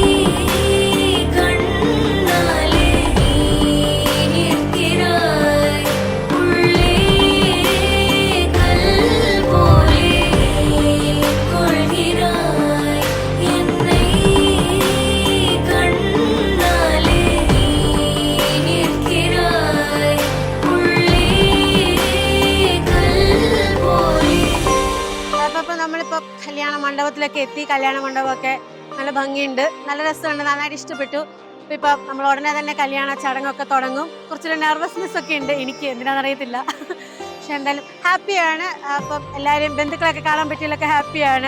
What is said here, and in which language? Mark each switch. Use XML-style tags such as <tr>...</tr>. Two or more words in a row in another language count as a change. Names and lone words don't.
<ta>கண்ணாலே நீ நிற்கிறாய் உள்ளே கல் போலே ஏன் கொள்கிறாய் என்னை கண்ணாலே நீ நிற்கிறாய் உள்ளே கல் போலே.</ta> <ml>അപ്പോൾ നമ്മളിപ്പോൾ കല്യാണ മണ്ഡപത്തിലൊക്കെ എത്തി. കല്യാണ മണ്ഡപമൊക്കെ നല്ല ഭംഗിയുണ്ട്, നല്ല രസമുണ്ട്, നന്നായിട്ട് ഇഷ്ടപ്പെട്ടു. അപ്പോൾ ഇപ്പം നമ്മൾ ഉടനെ തന്നെ കല്യാണ ചടങ്ങൊക്കെ തുടങ്ങും. കുറച്ചൊരു നെർവസ്നെസ് ഒക്കെ ഉണ്ട് എനിക്ക്, എന്തിനാണെന്നറിയത്തില്ല. പക്ഷെ എന്തായാലും ഹാപ്പിയാണ്. അപ്പം എല്ലാവരും ബന്ധുക്കളൊക്കെ കാണാൻ പറ്റിയതിലൊക്കെ ഹാപ്പിയാണ്.</ml>